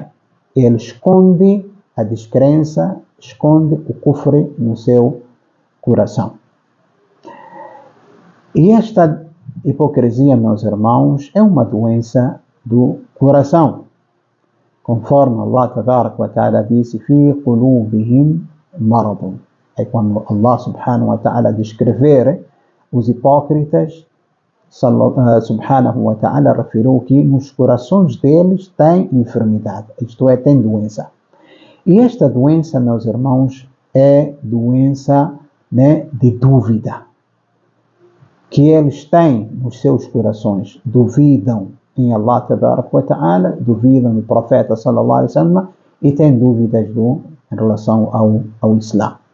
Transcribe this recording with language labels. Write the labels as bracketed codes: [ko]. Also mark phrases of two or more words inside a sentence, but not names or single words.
[pt] Ele esconde a descrença, esconde o kufr no seu coração. E esta hipocrisia, meus irmãos, é uma doença do coração. Conforme Allah [ar] تبارك وتعالى [pt] disse, [ar] في قلوبهم مرض. [pt] É quando Allah [ar] سبحانه وتعالى [pt] descrever os hipócritas, [ar] سبحانه وتعالى [pt] referiu que nos corações deles tem enfermidade, isto é, tem doença. E esta doença, meus irmãos, é doença, de dúvida, que eles têm nos seus corações, duvidam em Allah [ar] تبارك وتعالى, [pt] duvidam no Profeta [ar] صلى الله عليه وسلم [pt] e têm dúvidas em relação ao Islã.